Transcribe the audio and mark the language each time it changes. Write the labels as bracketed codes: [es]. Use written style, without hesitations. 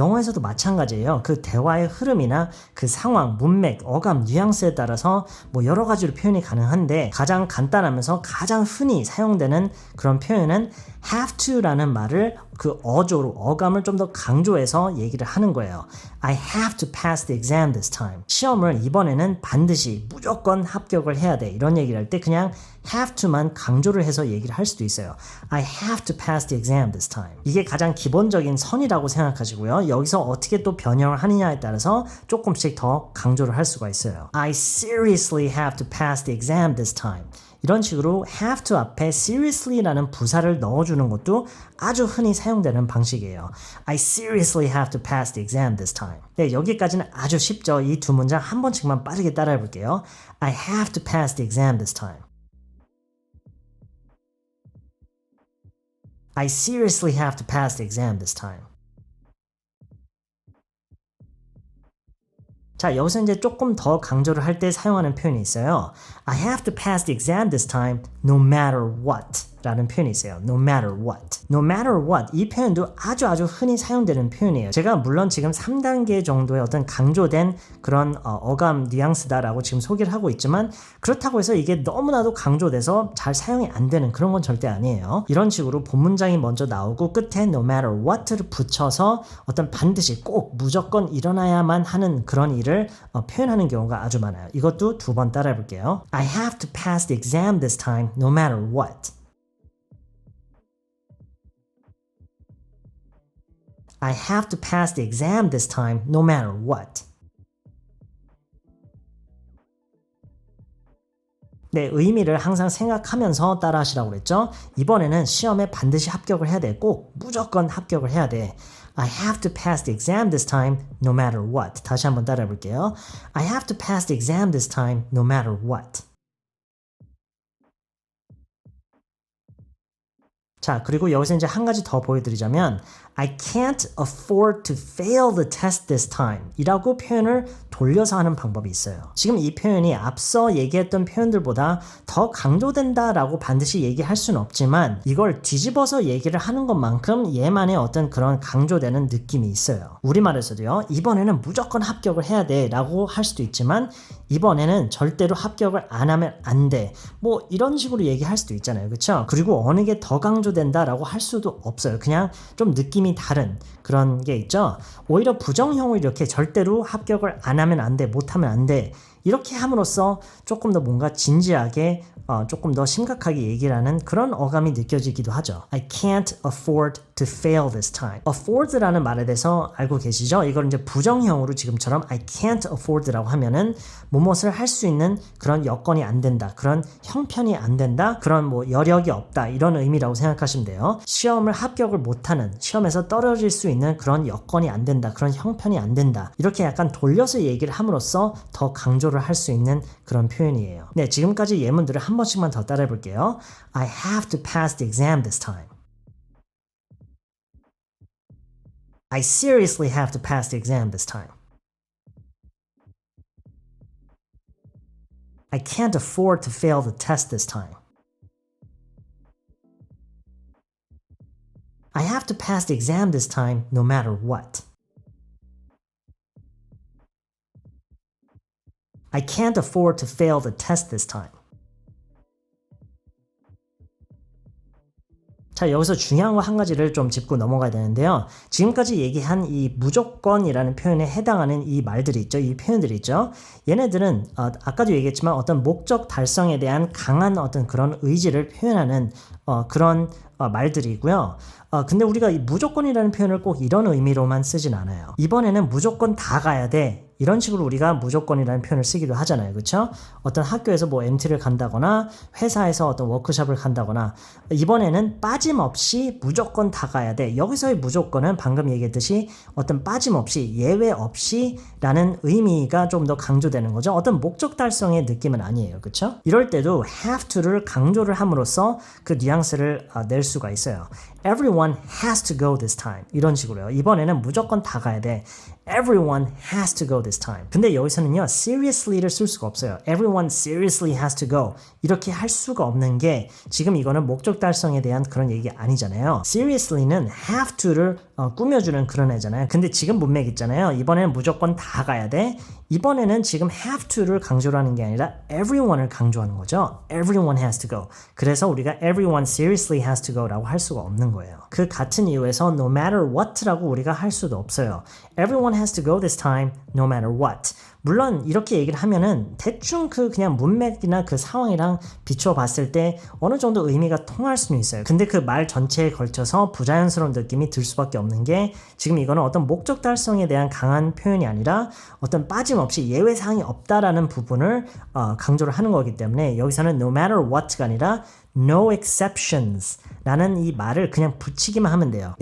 [ko] 영어에서도 마찬가지예요. 그 대화의 흐름이나 그 상황, 문맥, 어감, 뉘앙스에 따라서 뭐 여러 가지로 표현이 가능한데 가장 간단하면서 가장 흔히 사용되는 그런 표현은 have to라는 말을 그 어조로 어감을 좀 더 강조해서 얘기를 하는 거예요. [en] I have to pass the exam this time. [ko] 시험을 이번에는 반드시 무조건 합격을 해야 돼. 이런 얘기를 할 때 그냥 have to만 강조를 해서 얘기를 할 수도 있어요. [en] I have to pass the exam this time. [ko] 이게 가장 기본적인 선이라고 생각하시고요. 여기서 어떻게 또 변형을 하느냐에 따라서 조금씩 더 강조를 할 수가 있어요. [en] I seriously have to pass the exam this time. [ko] 이런 식으로 have to 앞에 seriously라는 부사를 넣어주는 것도 아주 흔히 사용되는 방식이에요. [en] I seriously have to pass the exam this time. [ko] 네, 여기까지는 아주 쉽죠. 이 두 문장 한 번씩만 빠르게 따라해 볼게요. [en] I have to pass the exam this time. I seriously have to pass the exam this time. [ko] 자, 여기서 이제 조금 더 강조를 할 때 사용하는 표현이 있어요. [en] I have to pass the exam this time no matter what [ko] 라는 표현이 있어요. [en] No matter what. No matter what. [ko] 이 표현도 아주 흔히 사용되는 표현이에요. 제가 물론 지금 3단계 정도의 어떤 강조된 그런 어감 뉘앙스다라고 지금 소개를 하고 있지만 그렇다고 해서 이게 너무나도 강조돼서 잘 사용이 안 되는 그런 건 절대 아니에요. 이런 식으로 본 문장이 먼저 나오고 끝에 [en] no matter what [ko] 를 붙여서 어떤 반드시 꼭 무조건 일어나야만 하는 그런 일을 표현하는 경우가 아주 많아요. 이것도 두 번 따라해 볼게요. [en] I have to pass the exam this time no matter what. I have to pass the exam this time no matter what. [ko] 네, 의미를 항상 생각하면서 따라 하시라고 그랬죠? 이번에는 시험에 반드시 합격을 해야 돼. 꼭 무조건 합격을 해야 돼. [en] I have to pass the exam this time no matter what. [ko] 다시 한번 따라해 볼게요. [en] I have to pass the exam this time no matter what. [ko] 자, 그리고 여기서 이제 한 가지 더 보여드리자면 [en] I can't afford to fail the test this time [ko] 이라고 표현을 돌려서 하는 방법이 있어요. 지금 이 표현이 앞서 얘기했던 표현들보다 더 강조된다라고 반드시 얘기할 수는 없지만 이걸 뒤집어서 얘기를 하는 것만큼 얘만의 어떤 그런 강조되는 느낌이 있어요. 우리말에서도요. 이번에는 무조건 합격을 해야 돼 라고 할 수도 있지만 이번에는 절대로 합격을 안 하면 안 돼. 뭐 이런 식으로 얘기할 수도 있잖아요. 그렇죠? 그리고 어느 게 더 강조된다라고 할 수도 없어요. 그냥 좀 느낌이 다른 그런 게 있죠. 오히려 부정형으로 이렇게 절대로 합격을 안 하면 안 돼, 못 하면 안 돼. 이렇게 함으로써 조금 더 뭔가 진지하게 조금 더 심각하게 얘기를 하는 그런 어감이 느껴지기도 하죠. [en] I can't afford to fail this time. [ko] afford라는 말에 대해서 알고 계시죠? 이걸 이제 부정형으로 지금처럼 [en] I can't afford [ko] 라고 하면은 무엇을 할 수 있는 그런 여건이 안 된다. 그런 형편이 안 된다. 그런 뭐 여력이 없다. 이런 의미라고 생각하시면 돼요. 시험을 합격을 못하는, 시험에서 떨어질 수 있는 그런 여건이 안 된다. 그런 형편이 안 된다. 이렇게 약간 돌려서 얘기를 함으로써 더 강조를 할 수 있는 그런 표현이에요. 네, 지금까지 예문들을 한 번씩만 더 따라해 볼게요. [en] I have to pass the exam this time. I seriously have to pass the exam this time. I can't afford to fail the test this time. I have to pass the exam this time no matter what. I can't afford to fail the test this time. [ko] 자, 여기서 중요한 거 한 가지를 좀 짚고 넘어가야 되는데요. 지금까지 얘기한 이 무조건이라는 표현에 해당하는 이 말들이 있죠. 이 표현들이 있죠. 얘네들은 아까도 얘기했지만 어떤 목적 달성에 대한 강한 어떤 그런 의지를 표현하는 그런 말들이고요. 근데 우리가 이 무조건이라는 표현을 꼭 이런 의미로만 쓰진 않아요. 이번에는 무조건 다 가야 돼. 이런 식으로 우리가 무조건이라는 표현을 쓰기도 하잖아요. 그렇죠? 어떤 학교에서 뭐 MT를 간다거나 회사에서 어떤 워크숍을 간다거나 이번에는 빠짐없이 무조건 다 가야 돼. 여기서의 무조건은 방금 얘기했듯이 어떤 빠짐없이 예외 없이 라는 의미가 좀 더 강조되는 거죠. 어떤 목적 달성의 느낌은 아니에요. 그렇죠? 이럴 때도 have to를 강조를 함으로써 그 뉘앙스를 낼 수가 있어요. [en] Everyone has to go this time. [ko] 이런 식으로요. 이번에는 무조건 다 가야 돼. [en] Everyone has to go this time. [ko] 근데 여기서는요, seriously를 쓸 수가 없어요. [en] Everyone seriously has to go. [ko] 이렇게 할 수가 없는 게 지금 이거는 목적 달성에 대한 그런 얘기 아니잖아요. Seriously는 have to를 꾸며주는 그런 애잖아요. 근데 지금 문맥 있잖아요. 이번에는 무조건 다 가야 돼. 이번에는 지금 have to를 강조를 하는 게 아니라 everyone을 강조하는 거죠. [en] Everyone has to go. [ko] 그래서 우리가 [en] everyone seriously has to go [ko] 라고 할 수가 없는 거예요. 그 같은 이유에서 [en] no matter what [ko] 라고 우리가 할 수도 없어요. [en] Everyone has to go this time no matter what. [ko] 물론 이렇게 얘기를 하면은 대충 그냥 문맥이나 그 상황이랑 비추어 봤을 때 어느 정도 의미가 통할 수는 있어요. 근데 그 말 전체에 걸쳐서 부자연스러운 느낌이 들 수밖에 없는 게 지금 이거는 어떤 목적 달성에 대한 강한 표현이 아니라 어떤 빠짐없이 예외 사항이 없다라는 부분을 강조를 하는 거기 때문에 여기서는 [en] no matter what [ko] 가 아니라 [en] no exceptions [ko] 라는 이 말을 그냥 붙이기만 하면 돼요.